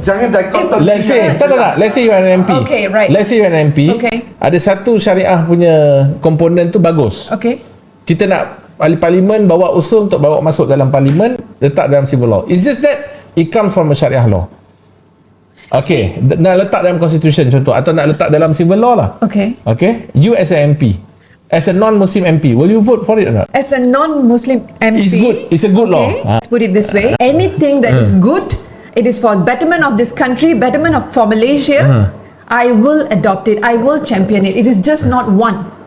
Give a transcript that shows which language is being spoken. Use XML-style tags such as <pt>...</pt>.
<ms>Jangan dikotomi.</ms> <en>Let's say you are an MP. Okay, right. Let's say you are an MP. Okay.</en> <ms>Ada satu syariah punya komponen tu bagus.</ms> <en>Okay.</en> <ms>Kita nak ahli parlimen bawa usul untuk bawa masuk dalam parlimen, letak dalam civil law.</ms> <en>It's just that it comes from a syariah law.</en> <ms>Okay, nak letak dalam constitution contoh atau nak letak dalam civil law lah.</ms> <en>Okay. Okay, you as an MP, as a non-Muslim MP, will you vote for it or not? As a non-Muslim MP, It's good. It's a good law. Let's put it this way: anything that is good, it is for betterment of this country, betterment for Malaysia. I will adopt it. I will champion it. It is just not one.</en>